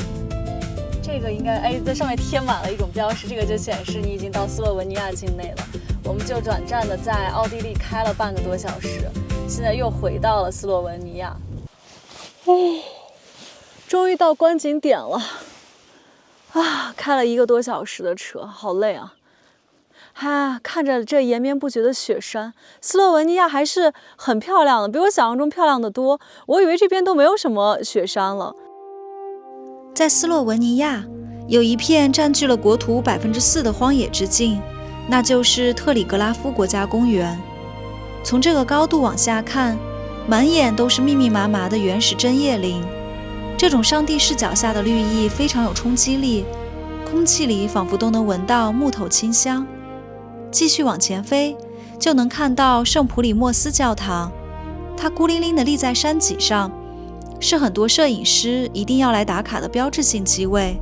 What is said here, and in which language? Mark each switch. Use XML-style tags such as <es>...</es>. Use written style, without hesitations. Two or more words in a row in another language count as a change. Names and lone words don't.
<zh>這個應該在上面貼滿了一種標識，這個就顯示你已經到斯洛文尼亞境內了。我們就短暫的在奧地利開了半個多小時，現在又回到了斯洛文尼亞。終於到觀景點了啊！開了1個多小時的車，好累啊！看着這延綿不絕的雪山，斯洛文尼亞還是很漂亮的，比我想象中漂亮的多。我以為這邊都沒有什麼雪山了。在斯洛文尼亞有一片佔據了國土4%的荒野之境，那就是特里格拉夫國家公園。從這個高度往下看，滿眼都是密密麻麻的原始針葉林， 這種上帝視角下的綠意非常有衝擊力，空氣裡仿佛都能聞到木頭清香。繼續往前飛，就能看到聖普里莫斯教堂，它孤零零地立在山脊上，是很多攝影師一定要來打卡的標誌性機位。</zh>